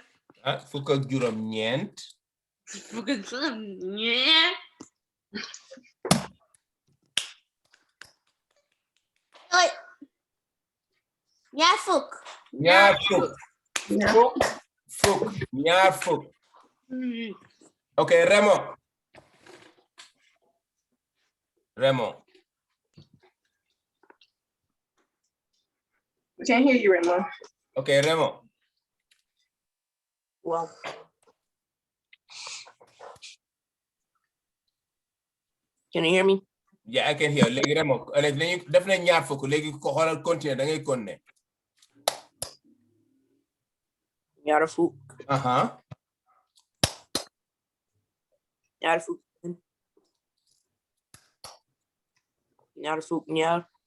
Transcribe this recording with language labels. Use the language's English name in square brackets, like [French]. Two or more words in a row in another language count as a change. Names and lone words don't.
[Wolof] Fukk ak juróom ñeent. Fukk ak juróom ñeent. ñaar fukk. Ñaar fukk. Ñaar fukk. [English] Okay, Remo. I can't hear you, Remo. Okay, Remo. Wow. Can you hear me? Yeah, I can hear. [Wolof] Léegi Remo, def na ñaar fukk léegi ko xoolal continuer da ngay continuer. Ñaar fukk. Ñaar fukk. Ñaar fukk ñaar.